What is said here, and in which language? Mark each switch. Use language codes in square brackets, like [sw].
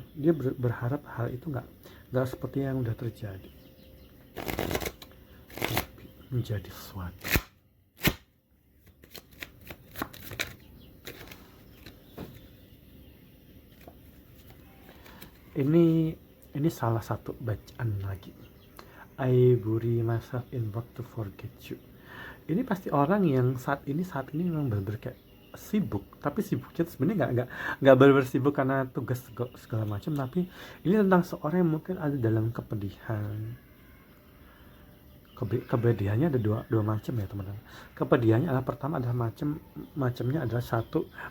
[id] Dia berharap hal itu nggak seperti yang udah terjadi, menjadi sesuatu. Ini salah satu bacaan lagi. [en] I bury myself in work to forget you. [id] Ini pasti orang yang saat ini memang benar-benar kayak sibuk, tapi sibuknya sebenarnya nggak benar-benar sibuk karena tugas segala macam, tapi ini tentang seorang yang mungkin ada dalam kepedihan. Kepedihannya ada dua macam ya teman-teman. Kepedihannya adalah, pertama adalah macamnya adalah satu,